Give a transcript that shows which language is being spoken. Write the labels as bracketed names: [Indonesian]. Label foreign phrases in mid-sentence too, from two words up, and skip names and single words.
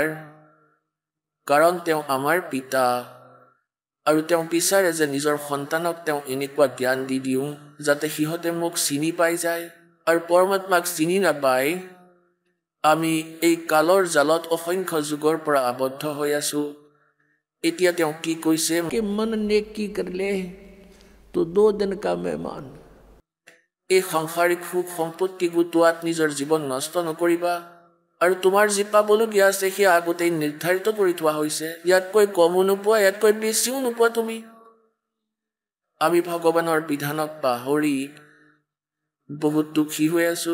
[Assamese] কাৰণ তেওঁ আমাৰ পিতা, আৰু তেওঁ বিচাৰে যে নিজৰ সন্তানক তেওঁ এনেকুৱা জ্ঞান দি দিওঁ যাতে সিহঁতে মোক চিনি পাই যায়। আৰু পৰমাত্মাক চিনি নাপায় আমি এই কালৰ জালত অসংখ্য যুগৰ পৰা আবদ্ধ হৈ আছোঁ। এতিয়া তেওঁ কি কৈছে? [Hindi] कि मन नेकी कर ले तो 2 दिन का मेहमान। [Assamese] এই সাংসাৰিক সুখ সম্পত্তি গোটোৱাত নিজৰ জীৱন নষ্ট নকৰিবা, আৰু তোমাৰ যি পাবলগীয়া আছে সেয়া আগতেই নিৰ্ধাৰিত কৰি থোৱা হৈছে। ইয়াতকৈ কমো নোপোৱা, ইয়াতকৈ বেছিও নোপোৱা তুমি। আমি ভগৱানৰ বিধানক পাহৰি বহুত দুখী হৈ আছো।